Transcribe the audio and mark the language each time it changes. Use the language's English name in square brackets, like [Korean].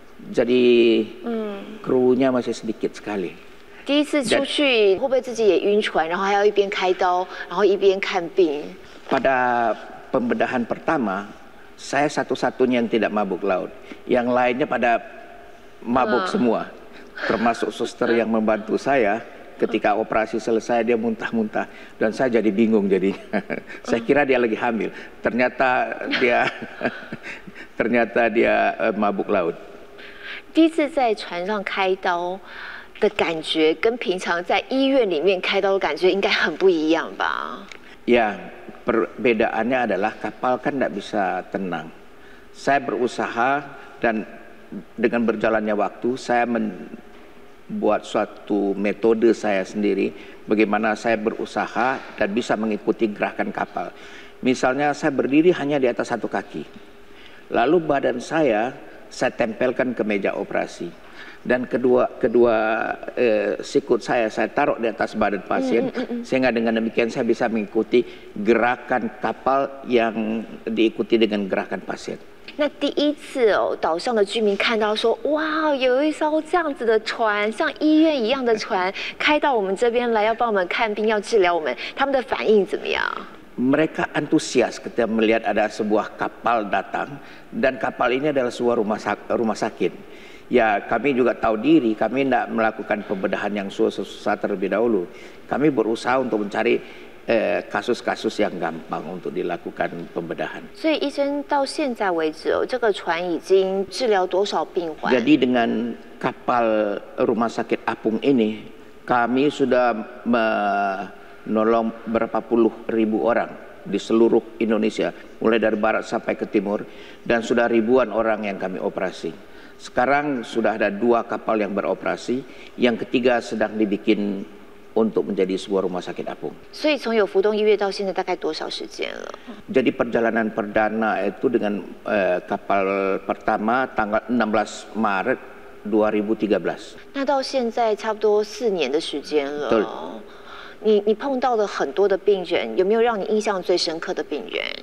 [Indonesian] Jadi krunya masih sedikit sekali. [Chinese] 第一次出去会不会自己也晕船，然后还要一边开刀，然后一边看病？ [Indonesian] Pada pembedahan pertama, saya satu-satunya yang tidak mabuk laut. Yang lainnya pada mabuk semua. Termasuk suster yang membantu saya. Ketika operasi selesai dia muntah-muntah. Dan saya jadi bingung jadinya. Saya kira dia lagi hamil. Ternyata dia mabuk laut. [Chinese] 第一次在船上开刀的感觉，跟平常在医院里面开刀的感觉应该很不一样吧？ [Indonesian] Ya, perbedaannya adalah kapal kan tidak bisa tenang. Saya berusaha dan dengan berjalannya waktu saya membuat suatu metode saya sendiri bagaimana saya berusaha dan bisa mengikuti gerakan kapal. Misalnya saya berdiri hanya di atas 1 kaki. Lalu badan saya tempelkan ke meja operasi. Dan kedua sikut saya taruh di atas badan pasien sehingga dengan demikian saya bisa mengikuti gerakan kapal yang diikuti dengan gerakan pasien. [Chinese] 那第一次岛上的居民看到说，哇，有一艘这样子的船，像医院一样的船，开到我们这边来，要帮我们看病，要治疗我们，他们的反应怎么样？ [Indonesian] Mereka antusias ketika melihat ada sebuah kapal datang dan kapal ini adalah sebuah rumah sakit. Ya, kami juga tahu diri, kami tidak melakukan pembedahan yang susah terlebih dahulu. Kami berusaha untuk mencari kasus-kasus yang gampang untuk dilakukan pembedahan. [Chinese] 所以医生到现在为止这个船已经治疗多少病患？ [Indonesian] Jadi dengan kapal rumah sakit apung ini, kami sudah menolong berapa puluh ribu orang di seluruh Indonesia, mulai dari barat sampai ke timur, dan sudah ribuan orang yang kami operasi. Sekarang sudah ada 2 kapal yang beroperasi, yang ketiga sedang dibikin untuk menjadi sebuah rumah sakit apung. [Chinese] 所以从有福东医院到现在大概多少时间了？ [Indonesian] Jadi perjalanan perdana itu dengan kapal pertama tanggal 16 Maret 2013. [Chinese] 那到现在差不多4年的时间了。对。你碰到了很多的病人，有没有让你印象最深刻的病人？